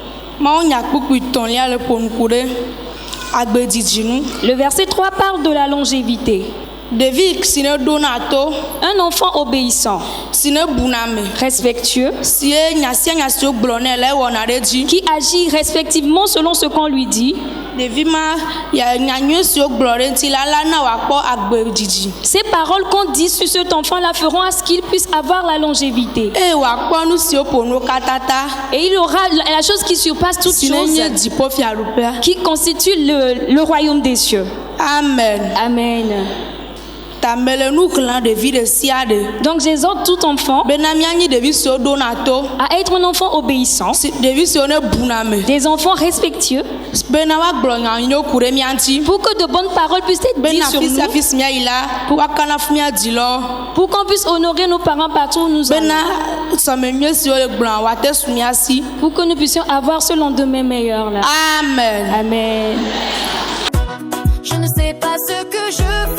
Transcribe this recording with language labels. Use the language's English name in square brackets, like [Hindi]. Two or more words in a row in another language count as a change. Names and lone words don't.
[French] Le verset 3 parle de la longévité. Un enfant obéissant, respectueux, qui agit respectivement selon ce qu'on lui dit, [Ewe] Ɖevi ma ya nyanyue siwo gblɔ ɖe ŋuti la na wòakpɔ agbe dzidzi. [French] Ces paroles qu'on dit sur cet enfant-là feront à ce qu'il puisse avoir la longévité. [Ewe] Eye wòakpɔ nu siwo ƒo nu katã. [French] Et il aura la chose qui surpasse toute [Ewe] Si [French] chose, [Ewe] nenye dziƒofiaɖuƒea. [French] qui constitue le royaume des cieux. Amen. Amen. [Ewe] Ta mele nu xlẽm ɖevi ɖe sia ɖe. [French] Donc j'exhorte tout enfant [Ewe] Bena míanyi ɖevi siwo ɖona to. [French] à être un enfant obéissant, [Ewe] Ɖevi siwo ne buna me. [French] des enfants respectueux, [Ewe] Bena woagblɔ nyanyuwo ku ɖe mía ŋuti. [French] pour que de bonnes paroles puissent être dites [Ewe] Bena [French] sur [Ewe] fi sia [French] nous, [Ewe] fi si míayi la woakana fi míadzi lɔ. [French] pour qu'on puisse honorer nos parents partout où nous allons, [Ewe] Bena sɔmemie siwo le gblɔa woate su mía si. [French] pour que nous puissions avoir ce lendemain meilleur là. Amen. Amen. Je ne sais pas ce que je